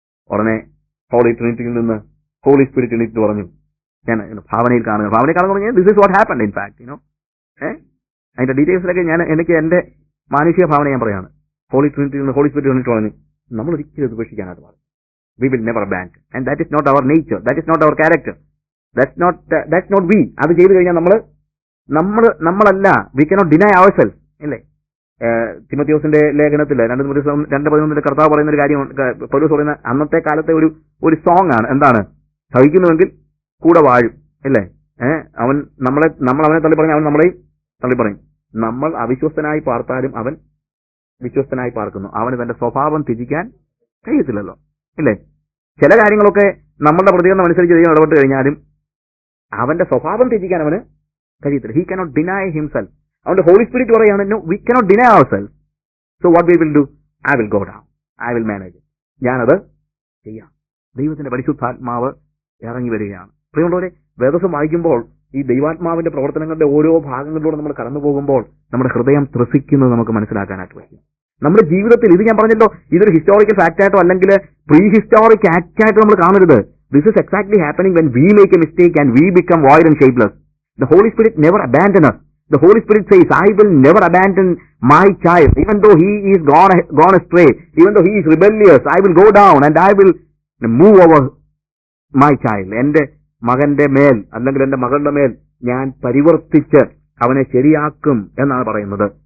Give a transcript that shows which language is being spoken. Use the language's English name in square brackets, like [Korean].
[Malayalam] ഉടനെ ഹോളി ട്രിനിറ്റിയിൽ നിന്ന് holy spirit എണീറ്റ് പറഞ്ഞു, ഞാൻ ഭാവനയിൽ കാണുന്നു [English] this is what happened in fact [Malayalam] അതിന്റെ ഡീറ്റെയിൽസിലൊക്കെ എനിക്ക് എന്റെ മാനുഷിക ഭാവന ഞാൻ പറയാണ്. ഹോളി ട്രിനിറ്റിയിൽ നിന്ന് ഹോളി സ്പിരിറ്റ് എണീറ്റ് പറഞ്ഞു, നമ്മൾ ഒരിക്കലും ഇത് ഉപേക്ഷിക്കാനായിട്ട് പാടില്ല. [English] We will never abandon. And that is not our nature. That is not our character. That's not we. [Malayalam] അത് ചെയ്തു കഴിഞ്ഞാൽ നമ്മളല്ല. [English] We cannot deny ourselves. [Malayalam] ഇല്ലേ? തിമോത്തിയോസിന്റെ ലേഖനത്തിൽ 2:11 കർത്താവ് പറയുന്ന ഒരു കാര്യം, പൗലോസ് പറയുന്ന അന്നത്തെ കാലത്തെ ഒരു സോങ് ആണ്. എന്താണ്? സഹിക്കുന്നുവെങ്കിൽ കൂടെ വാഴും. ഇല്ലേ? നമ്മൾ അവനെ തള്ളി പറയും, അവൻ നമ്മളെയും തള്ളി പറയും. നമ്മൾ അവിശ്വസ്തനായി പാർത്താലും അവൻ വിശ്വസ്തനായി പാർക്കുന്നു. അവന് തന്റെ സ്വഭാവം ത്യജിക്കാൻ കഴിയത്തില്ലല്ലോ. ഇല്ലേ? ചില കാര്യങ്ങളൊക്കെ നമ്മളുടെ പ്രതികരണം അനുസരിച്ച് ദൈവം ഇടപെട്ട് കഴിഞ്ഞാലും അവന്റെ സ്വഭാവം ത്യജിക്കാൻ അവന് കഴിയത്തില്ല. [English] He cannot deny himself. [Malayalam] അവന്റെ ഹോളി സ്പിരിറ്റ് പറയാണ്, [English] No, we cannot deny our self. So what we will do? I will go down, I will manage. [Malayalam] ഞാനത് ചെയ്യാം. ദൈവത്തിന്റെ പരിശുദ്ധാത്മാവ് ഇറങ്ങി വരികയാണ്. പ്രിയമുള്ളവരെ, വേദോസം വായിക്കുമ്പോൾ ഈ ദൈവാത്മാവിന്റെ പ്രവർത്തനങ്ങളുടെ ഓരോ ഭാഗങ്ങളിലൂടെ നമ്മൾ കടന്നു പോകുമ്പോൾ നമ്മുടെ ഹൃദയം ത്രസിക്കുന്നത് നമുക്ക് മനസ്സിലാക്കാനായിട്ട് പറ്റും. നമ്മുടെ ജീവിതത്തിൽ ഇത് ഞാൻ പറഞ്ഞല്ലോ, ഇതൊരു ഹിസ്റ്റോറിക്കൽ ഫാക്ട് ആയിട്ടോ അല്ലെങ്കിൽ പ്രീ ഹിസ്റ്റോറിക് ആക്ട് ആയിട്ടോ നമ്മൾ കാണരുത്. [English] This is exactly happening when we make a mistake and we become void and shapeless. The holy spirit never abandon us. The Holy Spirit says, I will never abandon my child. Even though he is gone astray, even though he is rebellious, I will go down and I will move over my child. [Malayalam] എന്റെ മകന്റെ മേൽ അല്ലെങ്കിൽ എന്റെ മകളുടെ മേൽ ഞാൻ പരിവർത്തിച്ച് അവനെ ശരിയാക്കും എന്നാണ് പറയുന്നത്.